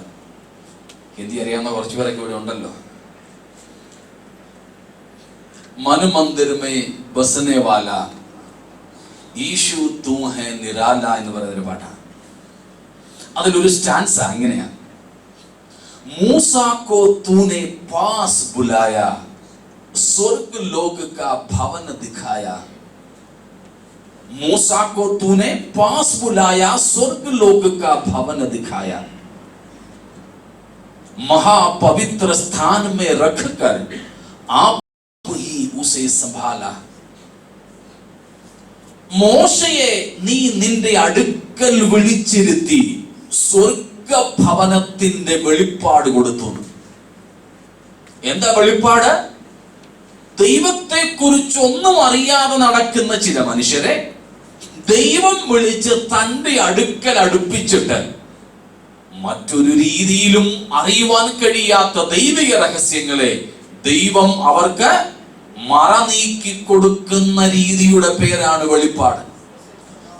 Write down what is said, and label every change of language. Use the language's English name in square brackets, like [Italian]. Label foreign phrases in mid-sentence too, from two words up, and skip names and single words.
[Malayalam] ഹിന്ദി അറിയാവുന്ന കുറച്ചു പേരൊക്കെ ഇവിടെ ഉണ്ടല്ലോ. [Hindi] मनमंदिर में बसने वाला ईशु तू है निराला [Malayalam] എന്ന് പറയുന്നൊരു പാട്ടാണ്. അതിലൊരു സ്റ്റാൻസ ഇങ്ങനെയാ: [Hindi] मूसा को तूने पास बुलाया स्वर्ग लोक का भवन दिखाया. मूसा को तूने पास बुलाया, स्वर्ग लोक का भवन दिखाया. महापवित्र स्थान में रखकर आप ही उसे संभाला. [Malayalam] മോശയെ നീ നിന്റെ അടുക്കൽ വിളിച്ചിരുത്തി സ്വർഗ ഭവനത്തിന്റെ വെളിപ്പാട് കൊടുത്തു. എന്താ വെളിപ്പാട്? ദൈവത്തെ കുറിച്ച് ഒന്നും അറിയാതെ നടക്കുന്ന ചില മനുഷ്യരെ ദൈവം വിളിച്ച് തന്റെ അടുക്കൽ അടുപ്പിച്ചിട്ട് മറ്റൊരു രീതിയിലും അറിയുവാൻ കഴിയാത്ത ദൈവിക രഹസ്യങ്ങളെ ദൈവം അവർക്ക് മറ നീക്കി കൊടുക്കുന്ന രീതിയുടെ പേരാണ് വെളിപ്പാട്.